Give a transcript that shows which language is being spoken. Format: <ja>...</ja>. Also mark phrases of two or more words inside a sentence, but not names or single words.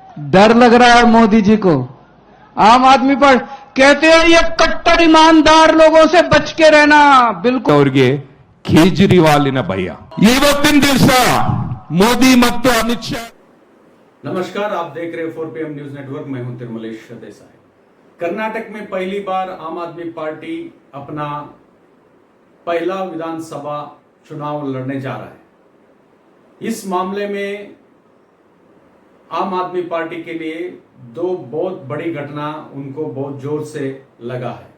<hi>डर लग रहा है मोदी जी को। आम आदमी पर कहते हैं ये कट्टर ईमानदार लोगों से बच के रहना। बिल्कुल</hi> <kn>ಅವರಿಗೆ ಕೇಜ್ರಿವಾಲಿನ ಭಯ ಇವತ್ತಿನ ದಿವಸ ಮೋದಿ ಮತ್ತು ಅಮಿತ್ ಶಾ।</kn> <hi>नमस्कार, आप देख रहे हैं 4PM न्यूज नेटवर्क। मैं हूं तिरुमलेश देसाई। कर्नाटक में पहली बार आम आदमी पार्टी अपना पहला विधानसभा चुनाव लड़ने जा रहा है। इस मामले में आम आदमी पार्टी के लिए दो बहुत बड़ी घटना उनको बहुत जोर से लगा है।</hi>